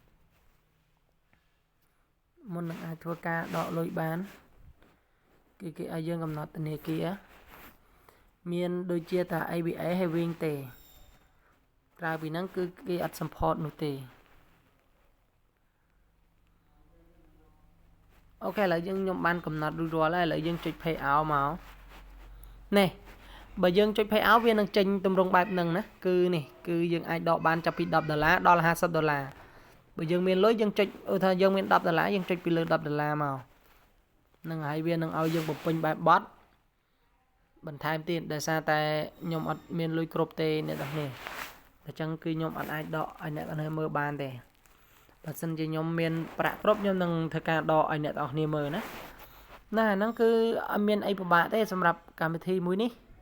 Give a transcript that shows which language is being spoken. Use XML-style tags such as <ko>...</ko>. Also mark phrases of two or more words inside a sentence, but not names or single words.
<km>មុននឹងអាចធ្វើការដកលុយបានគេឲ្យយើងកំណត់ធនាគារមានដូចជាតា ABA ហើយវិញទេក្រៅពីហ្នឹងគឺគេអត់ support នោះទេ អូខេឥឡូវខ្ញុំបានកំណត់រួចរាល់ហើយឥឡូវយើងចុច</km> <en>pay out</en> <km>មកនេះបើយើងចុច</km> <en>pay out</en> <km>វានឹងចេញទម្រង់បែបហ្នឹងណាគឺ នេះគឺយើងអាចដកបានចាប់ពី$10ដល់$50បើយើងមានលុយយើងចុចឧទាហរណ៍យើងមាន$10យើងចុចពីលើ$10មកហ្នឹងហើយវានឹងឲ្យយើងបំពេញបែបបត់បន្ថែមទៀតដោយសារតែខ្ញុំអត់មានលុយគ្រប់ទេអ្នកទាំងនេះអញ្ចឹងគឺខ្ញុំអត់អាចដកឲ្យអ្នកទាំងនេះមើលបានទេបើសិនជាខ្ញុំមានប្រាក់គ្រប់ខ្ញុំនឹងធ្វើការដកឲ្យអ្នកទាំងនេះមើលណាហ្នឹងគឺអត់មានអីពិបាកទេសម្រាប់កម្មវិធីមួយនេះ</km>